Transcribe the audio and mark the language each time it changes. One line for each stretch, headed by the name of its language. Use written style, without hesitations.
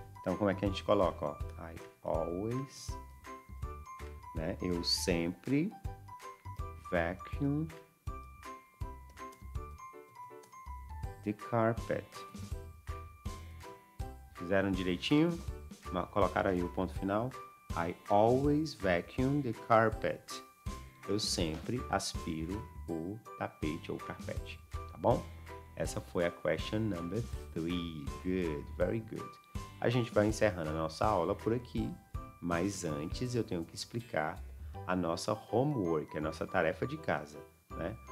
Portuguese: Então, como é que a gente coloca, ó?
English: I always,
Portuguese: né? Eu sempre
English: vacuum the carpet.
Portuguese: Fizeram direitinho? Colocaram aí o ponto final.
English: I always vacuum the carpet.
Portuguese: Eu sempre aspiro o tapete ou carpete, tá bom? Essa foi a question number 3.
English: Good, very good.
Portuguese: A gente vai encerrando a nossa aula por aqui, mas antes eu tenho que explicar a nossa homework, a nossa tarefa de casa, né?